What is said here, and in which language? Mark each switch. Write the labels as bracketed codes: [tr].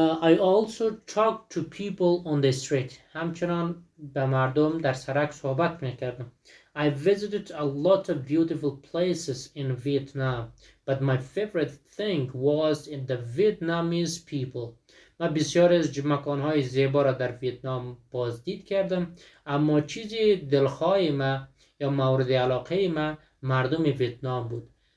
[en] I also talked to people on the street. [fa] همچنان به مردم در سرک صحبت میکردم. [en] I visited a lot of beautiful places in Vietnam, but my favorite thing was in the Vietnamese people. [fa] من بسیار از مکانهای زیبا را در ویتنام بازدید کردم، اما چیزی دلخواه من یا مورد علاقه من مردم ویتنام بود.